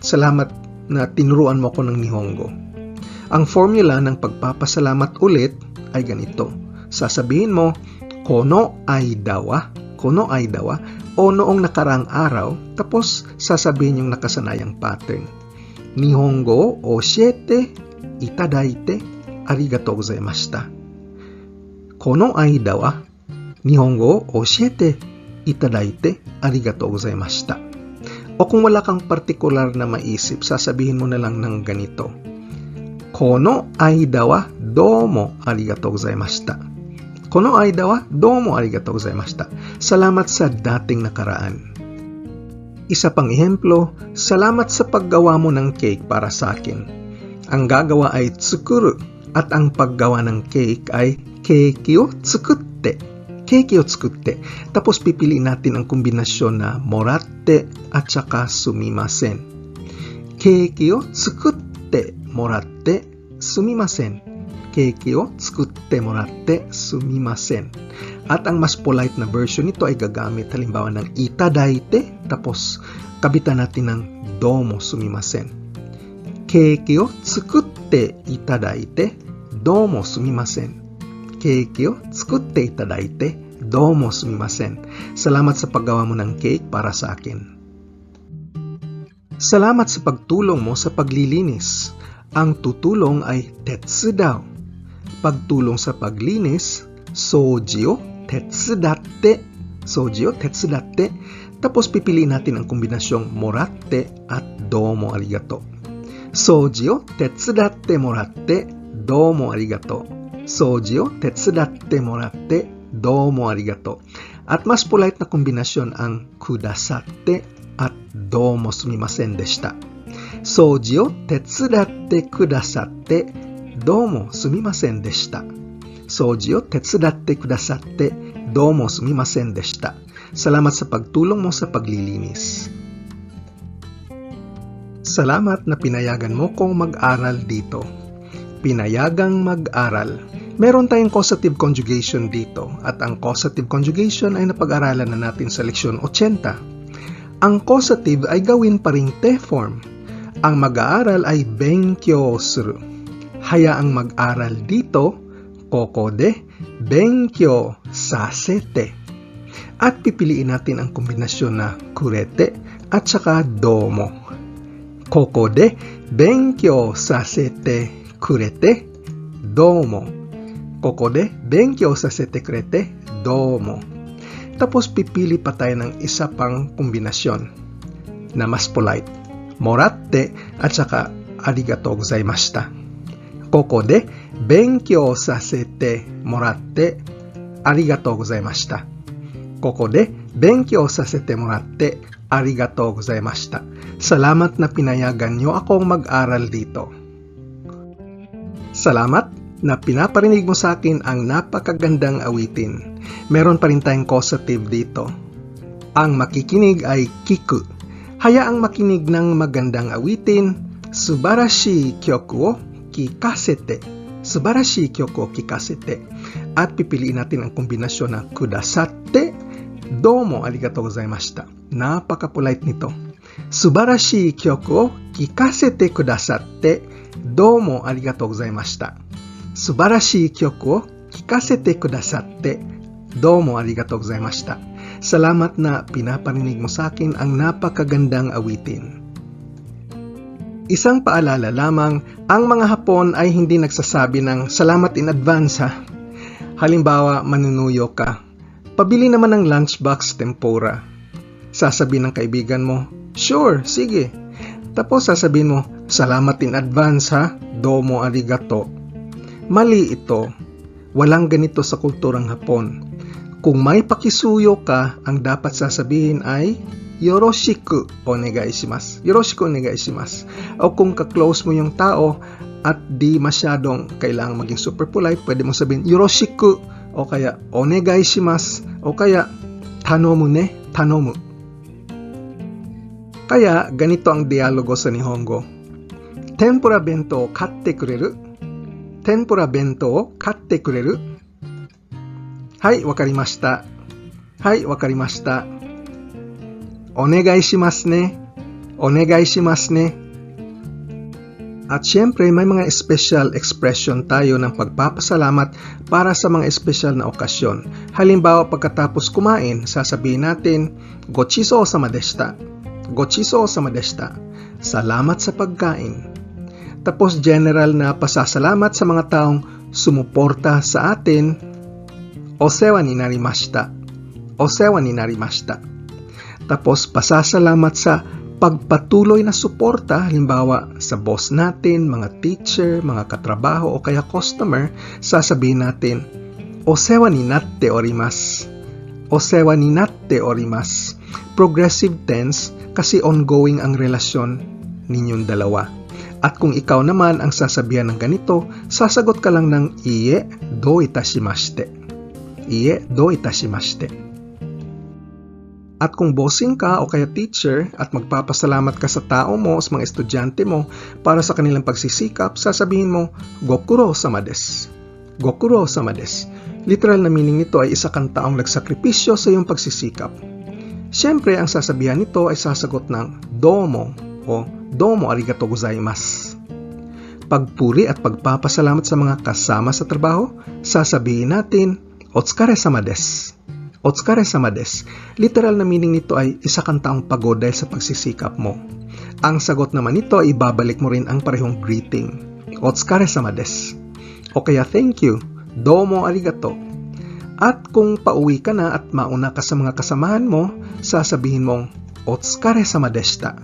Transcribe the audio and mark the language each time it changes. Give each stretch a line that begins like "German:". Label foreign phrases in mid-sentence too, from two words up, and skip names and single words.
Filipino: Salamat na tinuruan mo ko ng Nihongo. Ang formula ng pagpapasalamat ulit ay ganito. Sasabihin mo,
Japanese: この間は,
Filipino: o noong nakaraang araw, tapos sasabihin yung nakasanayang pattern.
Japanese: 日本語教えていただいてありがとうございました。この間は日本語を教えていただいてありがとうございました。
Filipino: O kung wala kang partikular na maisip, sasabihin mo na lang ng ganito.
Japanese: この間はどうもありがとうございました. この間はどうもありがとうございました.
Filipino: Salamat sa dating nakaraan. Isa pang ehemplo, salamat sa paggawa mo ng cake para sa akin. Ang gagawa ay tsukuru at ang paggawa ng cake ay
Japanese: ケーキを作って. ケーキを作って.
Filipino: Tapos pipiliin natin ang kombinasyon na moratte at saka sumimasen.
Japanese: ケーキを作ってもらってすみません. ケーキを作ってもらってすみません.
Filipino: At ang mas polite na version nito ay gagamit halimbawa ng itadaite tapos kabitan natin ng
Japanese: どうもすみません. ケーキを作っていただいてどうもすみません. ケーキを作っていただいてどうもすみません.
Filipino: Salamat sa paggawa mo ng cake para sa akin. Salamat sa pagtulong mo sa paglilinis. Ang tutulong ay tetsudao. Pagtulong sa paglinis,
Japanese: 掃除を手伝って. 掃除を手伝って.
Filipino: Tapos pipiliin natin ang kombinasyong moratte at
Japanese: どうもありがとう. 掃除を手伝ってもらって、どうもありがとう. 掃除を手伝ってもらって、どうもありがとう.
Filipino: At mas polite na kombinasyon ang kudasatte at
Japanese: どうもすみませんでした. 掃除を手伝ってくださって、どうもすみませんでした. 掃除を手伝ってくださって、どうもすみませんでした.
Filipino: Salamat sa pagtulong mo sa paglilinis. Salamat na pinayagan mo kong mag-aral dito. Pinayagang mag-aral. Meron tayong
English: causative conjugation
Filipino: dito at ang
English: causative conjugation
Filipino: ay napag-aralan na natin sa leksyon 80. Ang causative ay gawin pa ring te form. Ang mag-aaral ay
Japanese: 勉強する.
Filipino: Hayaang mag-aral dito,
Japanese: ここで勉強させて.
Filipino: At pipiliin natin ang kombinasyon na kurete at saka domo.
Japanese: ここで勉強させてくれて、どうも. ここで勉強させてくれて、どうも.
Filipino: Tapos pipili pa tayo ng isa pang kombinasyon na mas polite.
Japanese: もらって
Filipino: at saka
Japanese: ありがとうございました. ここで勉強させてもらってありがとうございました. ここで勉強させてもらってありがとうございました.
Filipino: Salamat na pinayagan niyo akong mag-aral dito. Salamat na pinaparinig mo sa akin ang napakagandang awitin. Meron pa rin tayong causative dito. Ang makikinig ay kiku. Hayaang makinig ng magandang awitin.
Japanese: 素晴らしい曲を聞かせて. 素晴らしい曲を聞かせて.
Filipino: At pipiliin natin ang kombinasyon ng kudasatte,
Japanese: どうもありがとうございました.
Filipino: Napaka-polite nito.
Japanese: 素晴らしい曲を聞かせてくださって、どうもありがとうございました. 素晴らしい曲を聞かせてくださって、どうもありがとうございました.
Filipino: Salamat na pinaparinig mo sa akin ang napakagandang awitin. Isang paalala lamang, ang mga Hapon ay hindi nagsasabi ng salamat
English: in advance
Filipino: ha. Halimbawa, manunuyo ka. Pabili naman ng lunchbox tempura. Sasabihin ng kaibigan mo, sure, sige. Tapos sasabihin mo, salamat
English: in advance
Filipino: ha,
Japanese: どうもありがとう.
Filipino: Mali ito. Walang ganito sa kulturang Hapon. Kung may pakisuyo ka, ang dapat sasabihin ay
Japanese: よろしくお願いします. よろしくお願いします.
Filipino: O kung ka-close mo yung tao at di masyadong kailangang maging
English: super polite,
Filipino: pwede mo sabihin yoroshiku o kaya
Japanese: お願いします
Filipino: o kaya
Japanese: 頼むね,
Filipino: tanomu. Kaya ganito ang dialogo sa Nihongo.
Japanese: 天ぷら弁当を買ってくれる？天ぷら弁当を買ってくれる? はい、分かりました。はい、分かりました. お願いしますね. お願いしますね.
Filipino: At syempre, may mga special expression tayo ng pagpapasalamat para sa mga special na okasyon. Halimbawa, pagkatapos kumain, sasabihin natin,
Japanese: ご馳走様でした. ご馳走様でした.
Filipino: Salamat sa pagkain. Tapos general na pasasalamat sa mga taong sumuporta sa atin.
Japanese: お世話になりました。お世話になりました.
Filipino: Tapos pasasalamat sa pagpatuloy na suporta, halimbawa sa boss natin, mga teacher, mga katrabaho o kaya customer, sasabihin natin,
Japanese: お世話になっております. お世話になっております.
Filipino: Progressive tense kasi ongoing ang relasyon ninyong dalawa. At kung ikaw naman ang sasabihan ng ganito, sasagot ka lang ng
Japanese: いいえどういたしまして. いいえどういたしまして.
Filipino: At kung bossing ka o kaya teacher at magpapasalamat ka sa tao mo, sa mga estudyante mo para sa kanilang pagsisikap, sasabihin mo,
Japanese: ご苦労様です. ご苦労様です.
Filipino: Literal na meaning nito ay isa kang taong nagsakripisyo sa iyong pagsisikap. Siyempre, ang sasabihan nito ay sasagot ng domo o
Japanese: どうもありがとうございます.
Filipino: Pagpuri at pagpapasalamat sa mga kasama sa trabaho, sasabihin natin,
Japanese: お疲れ様です. お疲れ様です.
Filipino: Literal na meaning nito ay isa kang taong pagod dahil sa pagsisikap mo. Ang sagot naman nito ay ibabalik mo rin ang parehong greeting.
Japanese: お疲れ様です.
Filipino: O kaya
English: thank you.
Japanese: どうもありがとう.
Filipino: At kung pauwi ka na at mauna ka sa mga kasamahan mo, sasabihin mong
Japanese: お疲れ様でした.